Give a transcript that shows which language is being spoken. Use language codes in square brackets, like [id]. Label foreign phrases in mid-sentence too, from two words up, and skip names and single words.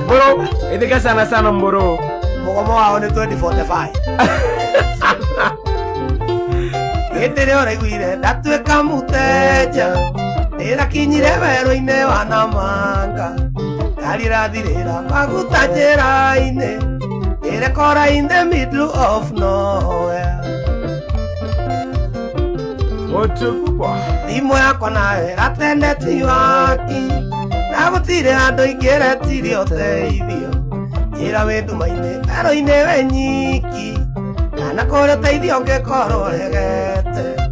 [ki] Mbũrũ, geithĩke sana sana Mbũrũ. Mũgomo wao nĩ twenty forty-five. Hĩndĩ ĩrĩa ũraiguire ndatuĩka mũteja, ndĩrakinyire werũ-inĩ wa Namanga. Ngari ĩrathirĩra maguta njĩra-inĩ, ndĩrekora [en] in the middle of nowhere. [sw] Mũtu kubwa. [ki] Thimũ yakwa nayo ĩratende ti waki, na gũtirĩ andũ aingĩ retirie ũteithio. Njĩra wĩ nduma-inĩ, werũ-inĩ wĩ nyiki, kana kũrĩa ũteithio ũngĩkorwo ũregete.